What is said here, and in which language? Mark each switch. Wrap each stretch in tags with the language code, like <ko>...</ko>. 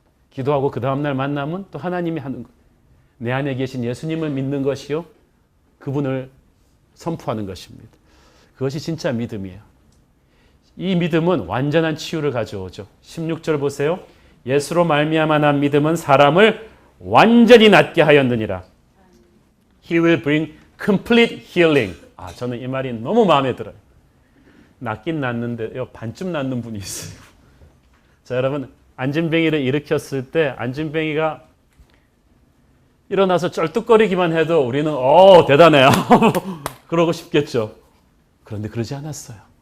<ko>기도하고 그 다음날 만나면 또 하나님이 하는 거예요. 내 안에 계신 예수님을 믿는 것이요, 그분을 선포하는 것입니다. 그것이 진짜 믿음이에요. 이 믿음은 완전한 치유를 가져오죠. 16절 보세요. 예수로 말미암아 난 믿음은 사람을 완전히 낫게 하였느니라.</ko> <en>He will bring complete healing.</en> <ko>저는 이 말이 너무 마음에 들어요. 낫긴 낫는데요, 반쯤 낫는 분이 있어요. 자, 여러분, 안진뱅이를 일으켰을 때 안진뱅이가 일어나서 쩔뚝거리기만 해도 우리는 대단해요. 그러고 싶겠죠. 그런데 그러지 않았어요.</ko>